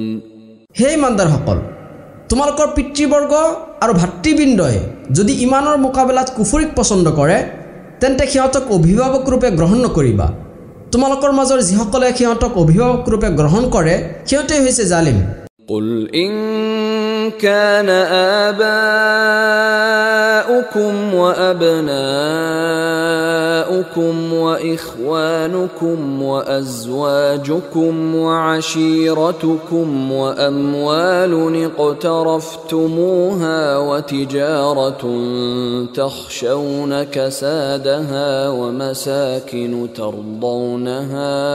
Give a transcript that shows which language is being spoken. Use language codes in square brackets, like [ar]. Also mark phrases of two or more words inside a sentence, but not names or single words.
[as] হে ইমানদাৰ সকল, তোমালোকৰ পিতৃবৰ্গ আৰু ভাতৃবৃন্দই যদি ইমানৰ মোকাবিলাত কুফৰিক পছন্দ কৰে তেন্তে সিহঁতক অভিভাৱক ৰূপে গ্ৰহণ নকৰিবা। তোমালোকৰ মাজৰ যিসকলে সিহঁতক অভিভাৱক ৰূপে গ্ৰহণ কৰে সিহঁতে হৈছে জালিম। [ar] قل إن كان آباؤكم وأبناؤكم وإخوانكم وأزواجكم وعشيرتكم وأموال اقترفتموها وتجارة تخشون كسادها ومساكن ترضونها